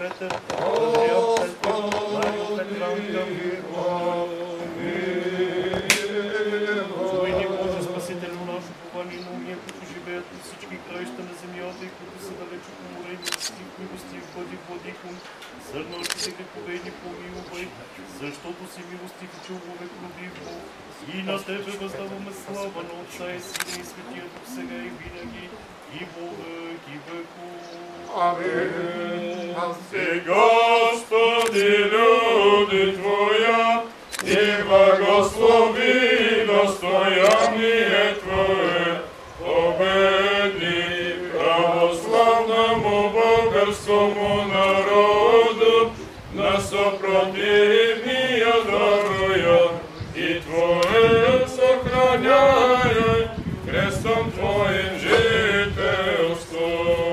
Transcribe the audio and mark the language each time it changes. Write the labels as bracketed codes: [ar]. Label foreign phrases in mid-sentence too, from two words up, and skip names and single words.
[bg] Андрея Петър, Марио Петранка, Злойни Боже, Спасителю наш, упование на уния, които живеят на всички краища на земята и които са далеч от море, милости, бъди владиком, за нашите грехове ни помилвай, защото си милостив и човек любив Бог. И на Тебе въздаваме слава на Отца и Сина и Светия Дух сега и винаги, [cu] и во веки веков. [bg] Амин. [cu] И Господи, люди Твоя, и благослови достояние Твое, победи православному българскому народу, на съпротивния даруя, и Твое сохраняй, крестом Твоим жителством.